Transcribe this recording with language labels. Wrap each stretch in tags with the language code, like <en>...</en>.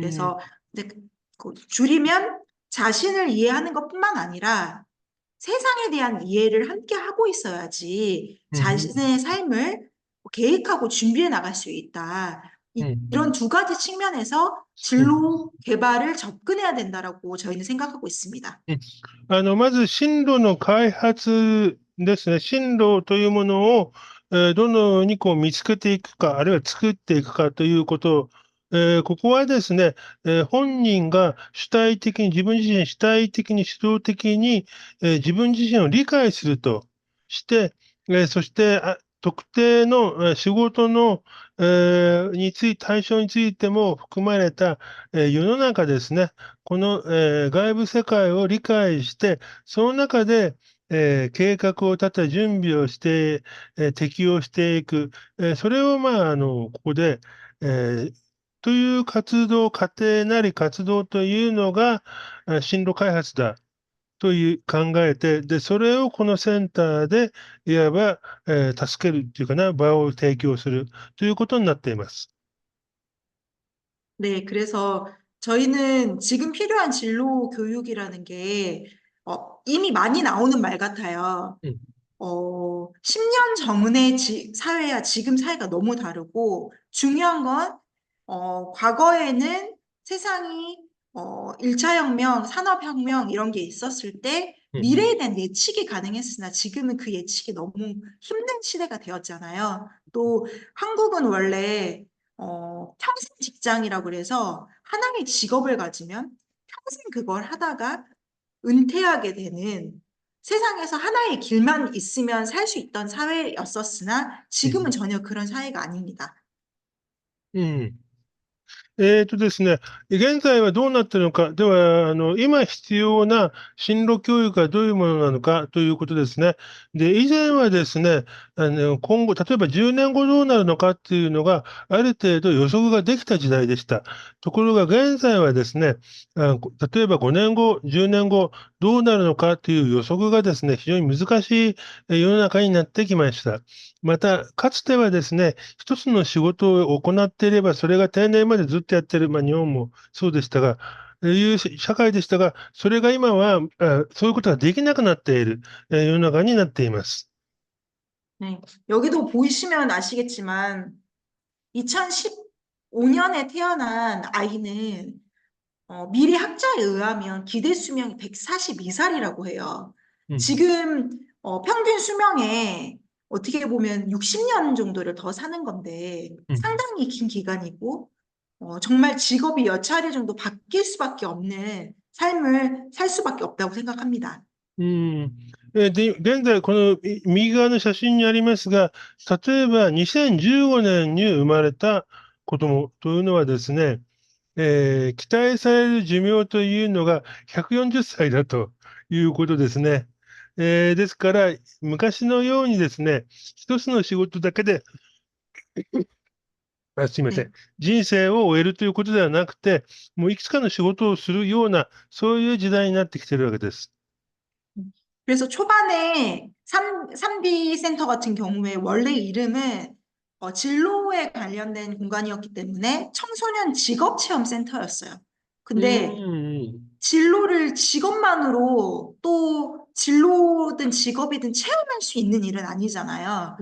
<ko>그래서 이제 줄이면 자신을 이해하는 것뿐만 아니라 세상에 대한 이해를 함께 하고 있어야지 うん。 자신의 삶을 계획하고 준비해 나갈 수 있다. うん。 이런 두 가지 측면에서 うん。 진로 개발을 접근해야 된다라고 저희는 생각하고 있습니다.</ko> <ja>まず進路の開発ですね。進路というものを、どのようにこう見つけていくか、あるいは作っていくかということ、ここはですね、本人が主体的に、自分自身主体的に主導的に、自分自身を理解するとして、そして特定の仕事の、対象についても含まれた、世の中ですね。この、外部世界を理解して、その中で、計画を立て、準備をして、適用していく、それを、ここで、という過程なり活動というのが、進路開発だという考えて、で、それをこのセンターで、いわば、助けるっていうかな、場を提供するということになっています。</ja> <ko>네, 그래서 저희는 지금 필요한 진로 교육이라는 게 이미 많이 나오는 말 같아요. 10년 전의 사회와 지금 사회가 너무 다르고, 중요한 건, 과거에는 세상이, 1차 혁명, 산업혁명 이런 게 있었을 때 미래에 대한 예측이 가능했으나 지금은 그 예측이 너무 힘든 시대가 되었잖아요. 또 한국은 원래, 평생 직장이라고 그래서 하나의 직업을 가지면 평생 그걸 하다가 은퇴하게 되는 세상에서 하나의 길만 있으면 살 수 있던 사회였었으나 うん。 지금은 전혀 그런 사회가 아닙니다. うん。</ko> <ja>ですね、現在はどうなっているのか、では、今必要な進路教育はどういうものなのかということですね。で、以前はですね、今後、例えば10年後どうなるのかっていうのが、ある程度予測ができた時代でした。ところが現在はですね、例えば5年後、10年後、どうなるのかという予測がですね、非常に難しい世の中になってきました。また、かつてはですね、一つの仕事を行っていれば、それが定年までずっとやってる、日本もそうでしたが、いう社会でしたが、それが今は、そういうことができなくなっている、世の中になっています。 네.</ja> <ko>여기도 보이시면 아시겠지만 2015년에 태어난 아이는 미래 학자에 의하면 기대 수명이 142살이라고 해요. うん。 지금 평균 수명에 어떻게 보면 60년 정도를 더 사는 건데 うん。 상당히 긴 기간이고 정말 직업이 몇 차례 정도 바뀔 수밖에 없는 삶을 살 수밖에 없다고 생각합니다. うん。</ko> <ja>で、現在、この右側の写真にありますが、例えば2015年に生まれた子供というのはですね、期待される寿命というのが140歳だということですね。ですから、昔のようにですね、一つの仕事だけで、すいません、 네. 人生を終えるということではなくて、もういくつかの仕事をするような、そういう時代になってきているわけです。</ja> <ko>그래서 초반에 3D 센터 같은 경우에 원래 이름은 진로에 관련된 공간이었기 때문에 청소년 직업 체험 센터였어요. う 근데 ん、 진로를 직업만으로 또 진로든 직업이든 체험할 수 있는 일은 아니잖아요.</ko>